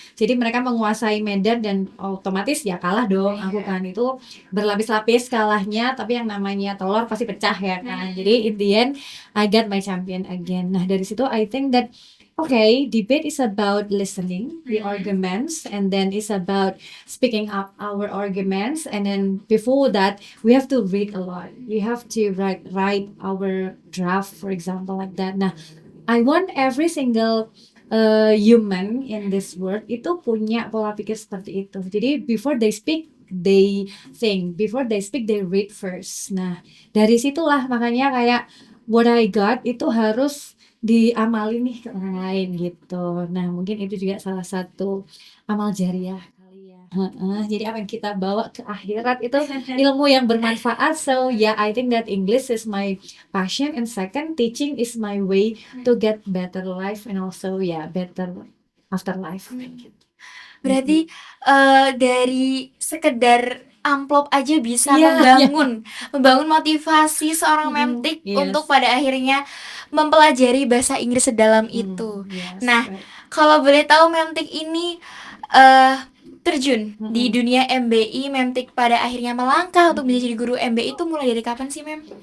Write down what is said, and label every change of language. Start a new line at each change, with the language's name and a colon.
Indonesian: Jadi mereka menguasai medan dan otomatis ya kalah dong. Aku kan itu berlapis-lapis kalahnya, tapi yang namanya telur pasti pecah ya kan. Jadi
English: in the end I got my champion again.
Indonesian: Nah, dari situ
English: I think that okay, debate is about listening the arguments, and then it's about speaking up our arguments, and then before that we have to read a lot. We have to write our draft, for example, like that. Nah, I want every single human in this world
Indonesian: itu punya pola pikir seperti itu. Jadi
English: before they speak, they think. Before they speak, they read first.
Indonesian: Nah, dari situlah makanya kayak
English: what I got
Indonesian: itu harus diamalin nih ke orang lain gitu. Nah, mungkin itu juga salah satu amal jariah kali ya. Heeh, jadi apa yang kita bawa ke akhirat itu ilmu yang bermanfaat.
English: So yeah, I think that English is my passion, and second, teaching is my way to get better life and also yeah, better afterlife.
Indonesian: Gitu. Berarti dari sekedar amplop aja bisa Iya, iya. membangun motivasi seorang memtik untuk
English: Yes.
Indonesian: pada akhirnya mempelajari bahasa Inggris sedalam itu.
English: Yes,
Indonesian: Nah,
English: right.
Indonesian: kalau boleh tahu memtik ini eh terjun di dunia MBI, memtik pada akhirnya melangkah untuk menjadi guru MBI itu mulai dari kapan sih, Mem?